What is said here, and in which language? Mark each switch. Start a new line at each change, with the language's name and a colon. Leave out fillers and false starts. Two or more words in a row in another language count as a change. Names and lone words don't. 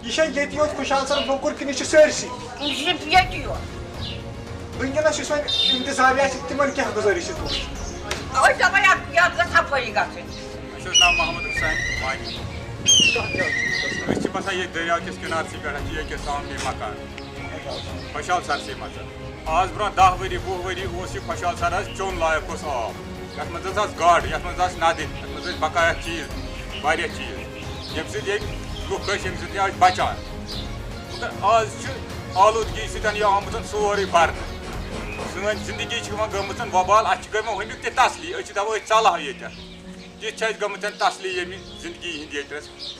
Kashmiri: یہِ چھا ییٚتہِ یوت خوشحال سر موٚکُر کِنہٕ یہِ چھُ سٲرسٕے یہِ چھِ ییٚتی یوت وٕنکٮ۪نَس یُس وۄنۍ اِنتِظامیہ چھِ تِمن کیٛاہ گُزٲرِش چھِ تُہٕنٛز أسۍ دَپان یَتھ گٔژھ صفٲیی گژھٕنۍ اَسہِ اوس ناو محمد حُسین وانی أسۍ چھِ بَسان ییٚتہِ دٔریاو کِس کِنارسٕے پٮ۪ٹھ چھِ ییٚتہِ سامنے مکان خوشحال سرسٕے منٛز آز برونٛہہ 10 ؤری 20 ؤری اوس یہِ خوشحال سر حظ چیوٚن لایق اوس آب یَتھ منٛز حظ آسہٕ گاڈٕ یَتھ منٛز آسہٕ نَدٕرۍ یَتھ منٛز ٲسۍ بقایا چیٖز واریاہ چیٖز ییٚمہِ سۭتۍ ییٚتہِ لُکھ ٲسۍ ییٚمہِ سۭتۍ یہِ ٲسۍ بَچان مگر آز چھِ آلوٗدگی سۭتۍ یہِ آمُت سورُے بَرنہٕ سٲنۍ زندگی چھِ یِوان گٔمٕژ وۄبال اَسہِ چھِ گٔمٕژ وٕنیُک تہِ تسلی أسۍ چھِ دَپان أسۍ ژَلہو ییٚتٮ۪تھ تِژھ چھِ اَسہِ گٔمٕژ تسلی ییٚمہِ زندگی ہِنٛدۍ ییٚتہِ